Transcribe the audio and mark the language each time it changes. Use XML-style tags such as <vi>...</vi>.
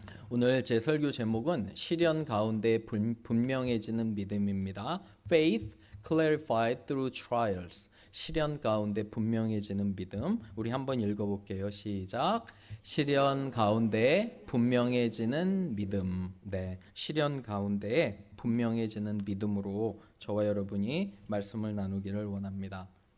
<ko>오늘 제 설교 제목은 시련 가운데 분명해지는 믿음입니다.</ko> <en>Faith clarified through trials.</en> <ko>시련 가운데 분명해지는 믿음. 우리 한번 읽어볼게요. 시작. 시련 가운데 분명해지는 믿음. 네, 시련 가운데 분명해지는 믿음으로 저와 여러분이 말씀을 나누기를 원합니다.</ko>